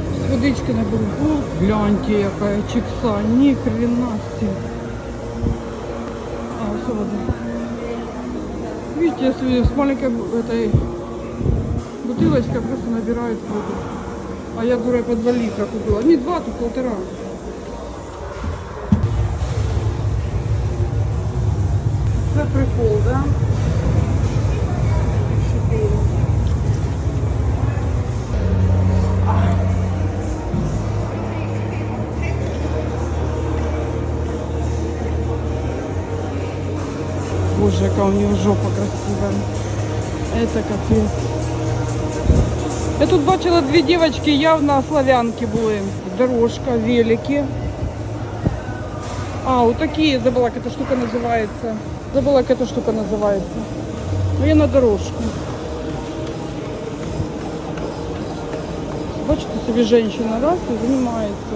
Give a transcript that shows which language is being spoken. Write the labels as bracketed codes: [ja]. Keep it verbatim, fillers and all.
[uk] Водички наберу. О, гляньте, яка чікса, ні хрена себе. А, все вода. [ru] Видите, если с маленькой этой бутылочкой просто набирают воду. А я, дура, по два литра купила. Не два, тут полтора. [uk] Це прикол, да? Боже, яка у нього жопа красива. Це капець. Я тут бачила дві дівчатки, явно славянки були. [ru] Дорожка, велики. А, вот такие, забыла, как эта штука называется. Забыла, как эта штука называется. Ну, я на дорожку. [uk] Бачите, собі [ru] женщина раз и занимается.